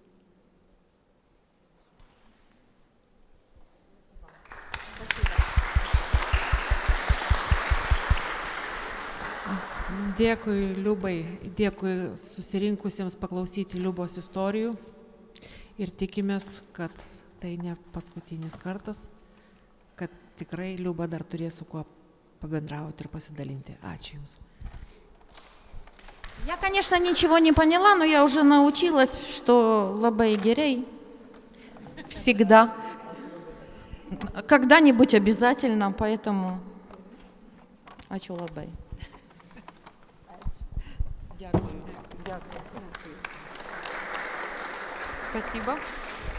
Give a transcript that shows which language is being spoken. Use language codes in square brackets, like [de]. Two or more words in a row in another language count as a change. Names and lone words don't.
[lt] Dėkui Liubai, dėkui susirinkusiems paklausyti Liubos istorijų ir tikimės, kad tai ne paskutinis kartas, kad tikrai Liuba dar turės su kuo pabendrauti ir pasidalinti. Ačiū Jums. [ru] Я, конечно, ничего не поняла, но я уже научилась, что [lt] labai gerai [ru] всегда. Когда-нибудь обязательно, поэтому [lt] ačiū labai. [uk] Дякую. [ru] Спасибо.